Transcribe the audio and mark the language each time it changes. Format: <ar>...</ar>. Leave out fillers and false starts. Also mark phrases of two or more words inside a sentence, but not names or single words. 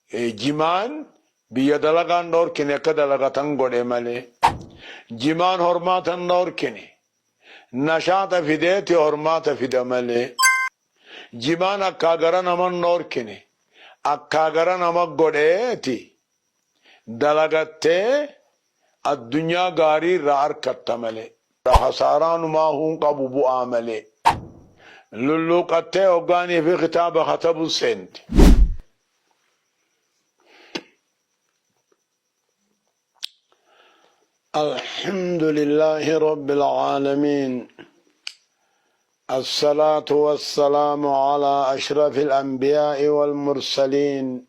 <om>jimaan biyya dalagaan dhorkine akka dalagatan godhe malee jimaan hormaatan dhorkine nashaata fideeti hormaata fida malee jimaan akka gara naman dhorkine akka gara nama godheeti dalagattee addunyaa gaarii irraa harkatta malee hasaaraanumaa hun qabu bu'aa malee lulluuqattee hoggaanii fi kitaaba katabu seenti.</om> <ar>الحمد لله رب العالمين الصلاة والسلام على أشرف الأنبياء والمرسلين</ar>